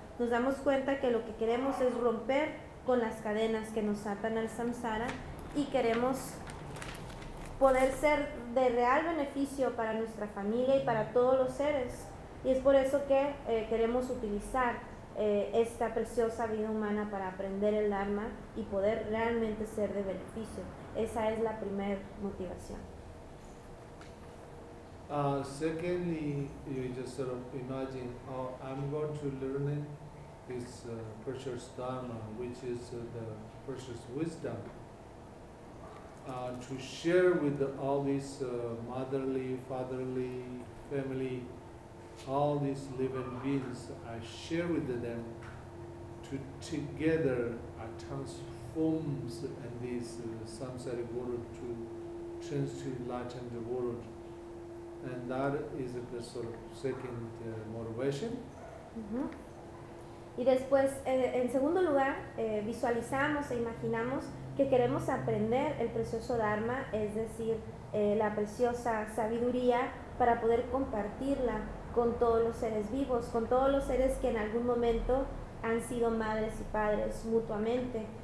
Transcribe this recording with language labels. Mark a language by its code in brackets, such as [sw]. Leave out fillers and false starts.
[es] Nos damos cuenta que lo que queremos es romper con las cadenas que nos atan al samsara y queremos poder ser de real beneficio para nuestra familia y para todos los seres. Y es por eso que queremos utilizar esta preciosa vida humana para aprender el Dharma y poder realmente ser de beneficio. Esa es la primera motivación. [en] Secondly, you just sort of imagine, oh, I'm going to learn this precious Dharma, which is the precious wisdom, to share with all these motherly, fatherly, family, all these living beings. I share with them to together transform this samsara world to change to enlightened world. And that is the sort of second motivation. [es] Y después, en segundo lugar, visualizamos e imaginamos que queremos aprender el precioso Dharma, es decir, la preciosa sabiduría, para poder compartirla con todos los seres vivos, con todos los seres que en algún momento han sido madres y padres mutuamente.